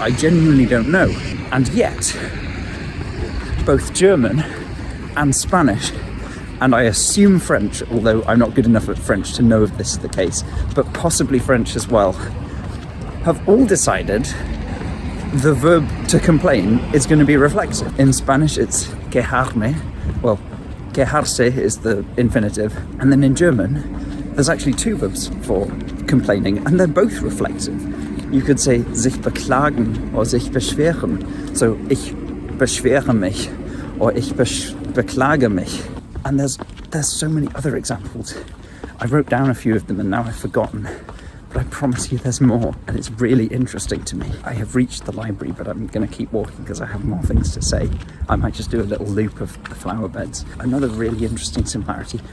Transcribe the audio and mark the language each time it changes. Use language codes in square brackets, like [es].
[en] I genuinely don't know. And yet, both German and Spanish, and I assume French, although I'm not good enough at French to know if this is the case, but possibly French as well, have all decided the verb to complain is going to be reflexive. In Spanish, it's quejarme. Well, quejarse is the infinitive. And then in German, there's actually two verbs for complaining, and they're both reflexive. You could say [de] sich beklagen or sich beschweren. So, ich beschwere mich or ich beklage mich. [en] And there's so many other examples. I wrote down a few of them and now I've forgotten. But I promise you there's more, and it's really interesting to me. I have reached the library, but I'm going to keep walking because I have more things to say. I might just do a little loop of the flower beds. Another really interesting similarity.